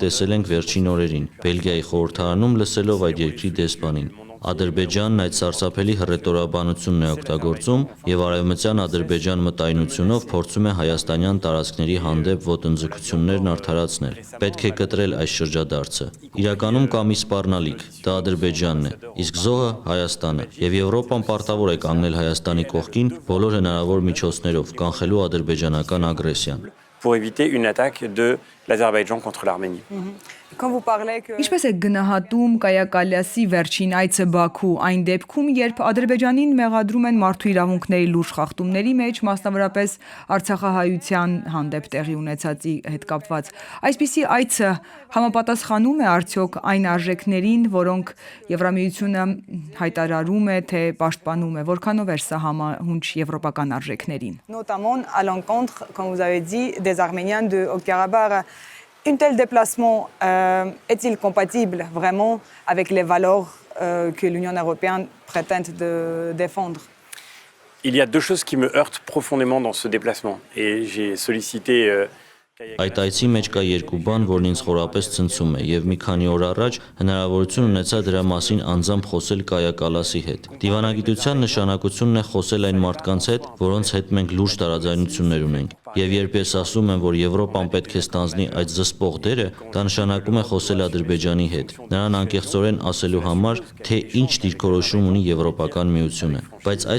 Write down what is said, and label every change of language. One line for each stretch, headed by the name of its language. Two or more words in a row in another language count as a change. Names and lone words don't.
Armenian: տեսել ենք վերջին օրերին, Բելգիայի խորհրդարանում լսելով այդ երկրի դեսպանին։ Ադրբեջանն այդ սարսափելի հռետորաբանությունն է օգտագործում եւ արևմտյան Ադրբեջան մտայնությունով փորձում է հայաստանյան տարածքների հանդեպ ոտնձգություններն արդարացնել։ Պետք է կտրել այս շրջադարձը։ Իրականում կա մի սպառնալիք, դա Ադրբեջանն է, իսկ զոհը Հայաստանը, եւ Եվրոպան պարտավոր է կանգնել Հայաստանի կողքին բոլոր հնարավոր միջոցներով, կանխելու ադրբեջանական ագրեսիան։
French: Pour éviter une attaque de l'Azerbaïdjan contre l'Arménie.
Armenian: Ինչպես է գնահատում Կայա Կալյասի վերջին այցը Բաքու այն դեպքում, երբ Ադրբեջանին մեղադրում են մարդու իրավունքների լուրջ խախտումների մեջ, մասնավորապես արցախահայության հանդեպ տեղի ունեցածի հետ կապված։ Այսպիսի այցը համապատասխանում է արդյոք այն արժեքներին, որոնք Եվրամիությունը հայտարարում է, թե պաշտպանում է, որքանով էր սա համահունչ եվրոպական արժեքներին։
French: Notamment à l'encontre, comme vous avez dit, des Arméniens de Haut-Karabakh. Un tel déplacement est-il compatible vraiment avec les valeurs que l'Union européenne prétend de défendre? Il y a deux choses qui me heurtent profondément dans ce déplacement et j'ai sollicité
Armenian: Այդ այցի մեջ կա երկու բան, որն ինձ խորապես ցնցում է, եւ մի քանի օր առաջ հնարավորություն ունեցա դրա մասին անձամբ խոսել Կայա Կալասի հետ։ Դիվանագիտության նշանակությունն է խոսել այն մարդկանց հետ, որոնց հետ մենք լուրջ տարաձայնություններ ունենք։ Եվ երբ ես ասում եմ, որ Եվրոպան պետք է ստանձնի այդ զսպող դերը, դա նշանակում է խոսել Ադրբեջանի հետ, նրան անկեղծորեն ասելու համար, թե ինչ դիրքորոշում ունի Եվրոպական միությունը։ Բայց այս